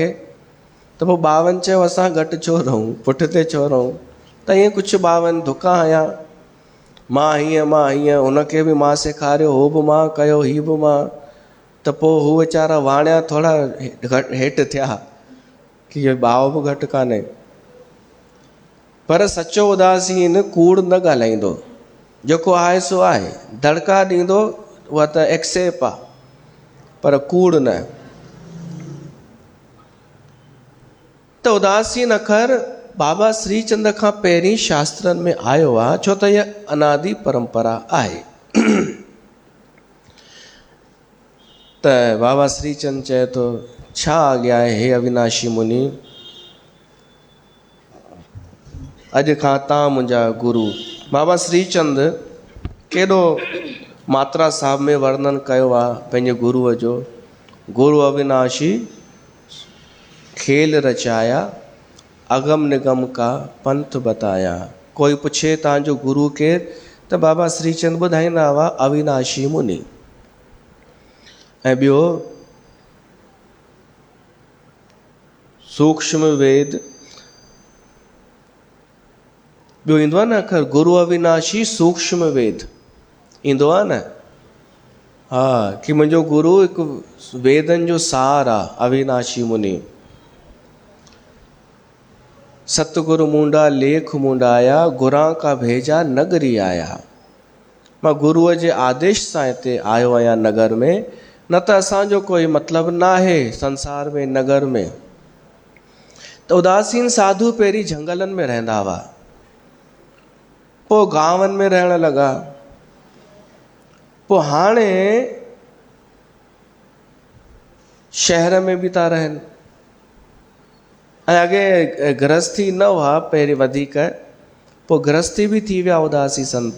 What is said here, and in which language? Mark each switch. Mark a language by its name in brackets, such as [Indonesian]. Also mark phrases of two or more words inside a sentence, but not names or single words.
[Sindhi] त पोइ ॿावनि चयो असां घटि छो रहूं, पुठिते छो रहूं? त ईअं कुझु ॿावनि धुका हया, मां हीअं, हुनखे बि मां सेखारियो, हो बि मां कयो, हीअ बि मां। त पोइ हू वीचारा वाणिया थोरा हेठि थिया, कि ये भाव बि घटि कान्हे। पर सचो उदासीन कूड़ न ॻाल्हाईंदो, जेको आहे सो आहे, दड़का ॾींदो उहा त एक्सेप्ट आहे, पर कूड़ न। त उदासीन अखर बाबा श्रीचंद खां पहिरीं शास्त्रनि में आयो आहे, छो त इहा अनादि परंपरा आहे। त बाबा श्रीचंद चए थो छा आज्ञा आहे हे अविनाशी मुनि, अॼु खां तव्हां मुंहिंजा गुरु। बाबा श्रीचंद केॾो मात्रा साहब में वर्णन कयो आहे पंहिंजे गुरुअ जो। [Hindi] गुरु अविनाशी खेल रचाया, अगम निगम का पंथ बताया। [Sindhi] कोई पुछे तव्हांजो गुरु केरु, त बाबा श्रीचंद ॿुधाईंदा हुआ अविनाशी मुनि। ऐं ॿियो सूक्ष्म वेद, ॿियो ईंदो आहे न अखर गुरु अविनाशी सूक्ष्म वेद ईंदो आहे न। हा, कि मुंहिंजो गुरु हिकु वेदनि जो सार आहे, अविनाशी मुनि। [Hindi] सतगुरु मूंडा लेख मूंडाया, गुरां का भेजा नगरी आया। [Sindhi] मां गुरुअ जे आदेश सां हिते आयो आहियां नगर में, न त असांजो कोई मतिलबु न आहे संसार में, नगर में। त उदासीन साधु पहिरीं झंगलनि में रहंदा हुआ, पोइ गांवनि में रहण लॻा, पोइ हाणे शहर में बि था रहनि। ऐं अॻे गृहस्थी न हुआ पहिरीं वधीक, पोइ गृहस्थी बि थी विया उदासी संत।